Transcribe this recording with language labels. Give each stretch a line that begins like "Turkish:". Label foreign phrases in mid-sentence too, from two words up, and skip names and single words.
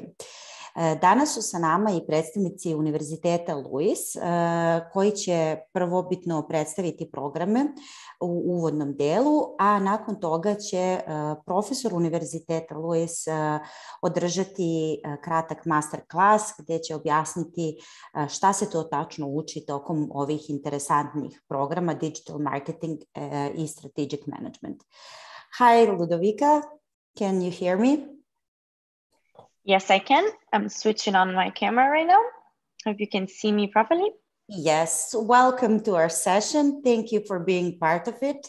Serbian: Danas su sa nama i predstavnici Univerziteta LUISS koji će prvobitno predstaviti programe u uvodnom delu, a nakon toga će profesor Univerziteta LUISS održati kratak
English: master klas
Serbian: gdje će objasniti šta se to tačno uči tokom ovih interesantnih programa Digital Marketing i Strategic Management.
English: Hi Ludovica, can you hear me? Yes, I can. I'm switching on my camera right now. Hope you can see me properly. Yes, welcome to our session. Thank you for being part of it.